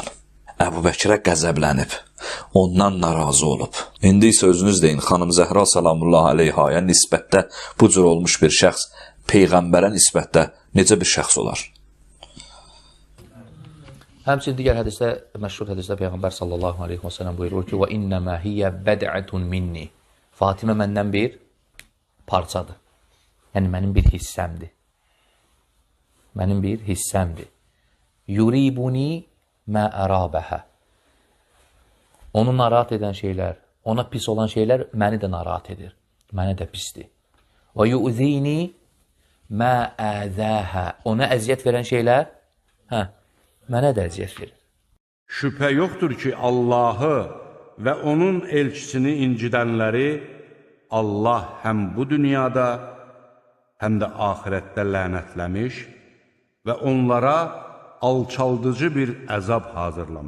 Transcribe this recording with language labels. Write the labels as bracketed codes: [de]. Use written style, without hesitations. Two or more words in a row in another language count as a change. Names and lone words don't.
[az] Əbu Bəkirə qəzəblənib. Ondan narazı olub. İndi isə özünüz deyin, xanım Zəhra [ar] سلام الله عليها [az] nisbətdə bu cür olmuş bir şəxs Peyğəmbərə nisbətdə necə bir şəxs olar? Həmçinin digər hədisdə, məşhur hədisdə Peyğəmbər [ar] صلى الله عليه وسلم [az] buyurur ki, [ar] وَإِنَّمَا هِيَ بَدْعَةٌ مِنِّي [az] Fatimə məndən bir parçadır. Yəni, mənim bir hissəmdir. Mənim bir hissəmdir. [ar] يُرِيبُنِي مَا أَرَابَهَا [az] Onu narahat edən şeylər, ona pis olan şeylər məni də narahat edir. Mənə də pisdir. [ar] وَيُؤْذِينِي مَا أَذَاهَا [az] Ona əziyyət verən şeylər, mənə də əziyyət verir. Şübhə yoxdur ki, Allahı və onun elçisini incidənləri Allah həm bu dünyada, həm də axirətdə lənətləmiş və onlara alçaldıcı bir əzab hazırlamışdır.